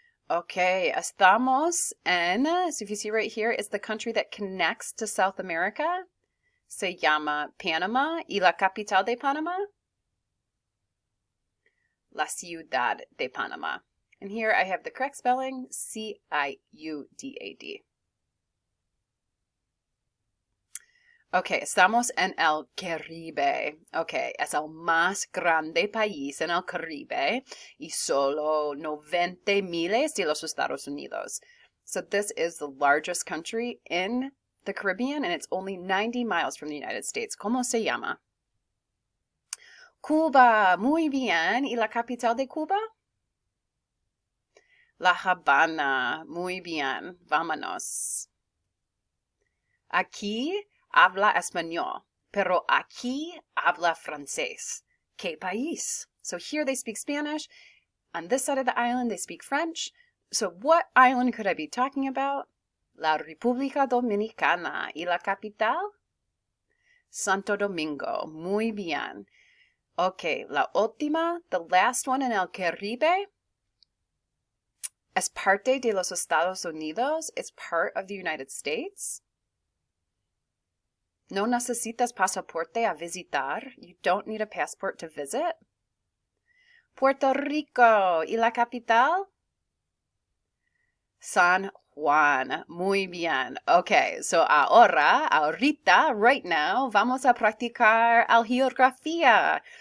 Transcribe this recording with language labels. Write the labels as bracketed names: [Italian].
[English] Okay, [Spanish] estamos en, [English] so if you see right here, it's the country that connects to South America. [Spanish] Se llama Panama. Y la capital de Panama? La Ciudad de Panama. [English] And here I have the correct spelling, C-I-U-D-A-D. [Spanish] Okay, estamos en el Caribe. Okay, es el más grande país en el Caribe y solo 90 miles de los Estados Unidos. [English] So this is the largest country in the Caribbean, and it's only 90 miles from the United States. [Spanish] ¿Cómo se llama? Cuba. Muy bien. ¿Y la capital de Cuba? La Habana. Muy bien. Vámonos. Aquí habla español, pero aquí habla francés. ¿Qué país? [English] So here they speak Spanish. On this side of the island, they speak French. So what island could I be talking about? [Spanish] La República Dominicana. ¿Y la capital? Santo Domingo. Muy bien. Okay, la última, [English] the last one [Spanish] in el Caribe. Es parte de los Estados Unidos. [English] It's part of the United States. [Spanish] No necesitas pasaporte a visitar. [English] You don't need a passport to visit. [Spanish] Puerto Rico. ¿Y la capital? San Juan. Muy bien. Okay, so ahorita, [English] right now, [Spanish] vamos a practicar geografía.